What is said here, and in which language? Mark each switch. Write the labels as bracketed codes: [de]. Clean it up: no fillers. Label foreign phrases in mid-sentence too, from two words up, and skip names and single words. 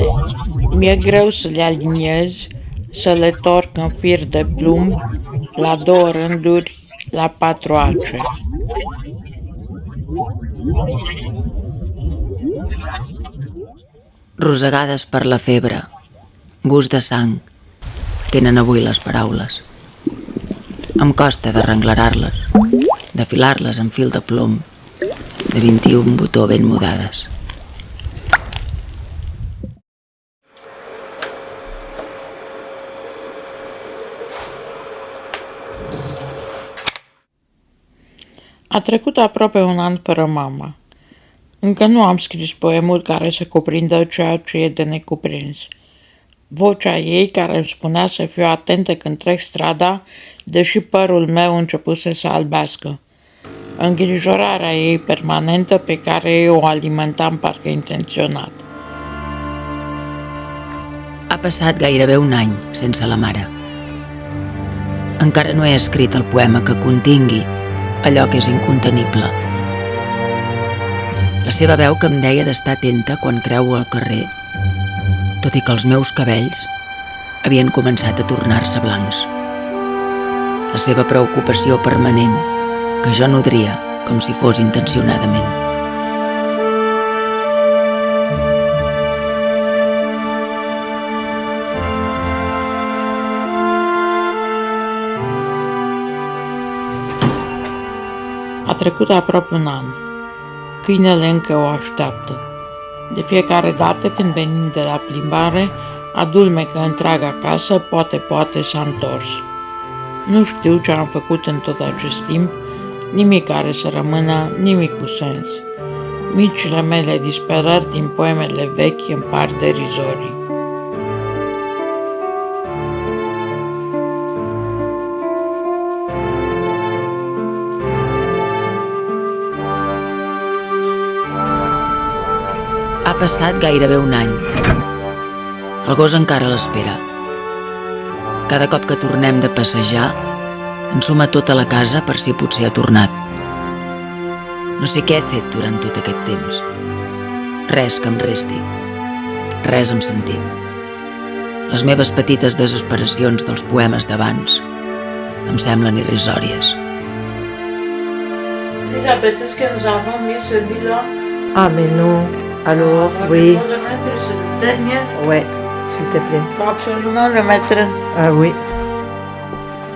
[ro] Mi-e greu să le aliniez, să le torc în fir de plumb, la 2 rânduri, la 4 ace. [ca] Rosegades per la febre, gust de sang, tenen avui les paraules. Em costa d'arrenglerar-les, de filar-les en fil de plom, de 21 botó ben mudades. [ro] A trecut aproape un an fără mama. Încă nu am scris poemul care să cuprindă ceea ce e de necuprins. Vocea ei care îmi spunea să fiu atentă când trec strada, deși părul meu începuse să albească. Îngrijorarea ei permanentă pe care eu o alimentam parcă intenționat. [ca] Ha passat gairebé un any sense la mare. Encara no he escrit el poema que contingui allò que és incontenible. La seva veu que em deia d'estar atenta quan creuo al carrer, tot i que els meus cabells havien començat a tornar-se blancs. La seva preocupació permanent, que jo nodria com si fos intencionadament. [ro] A trecut aproape un an. Câinele încă o așteaptă. De fiecare dată când venim de la plimbare, adulmecă întreaga casă, poate s-a întors. Nu știu ce am făcut în tot acest timp, nimic care să rămână, nimic cu sens. Micile mele disperări din poemele vechi îmi par derizorii. [ca] Ha passat gairebé un any. El gos encara l'espera. Cada cop que tornem de passejar, ensuma tota la casa per si potser ha tornat. No sé què he fet durant tot aquest temps. Res que em resti. Res amb sentit. Les meves petites desesperacions dels poemes d'abans em semblen irrisòries. [fr] Elisabeth, est-ce que nous avons mis celui-là? Ah mais non. Alors, oui. On va le mettre, c'est le dernier. Ouais, s'il te plaît. Il faut absolument le mettre. Ah oui.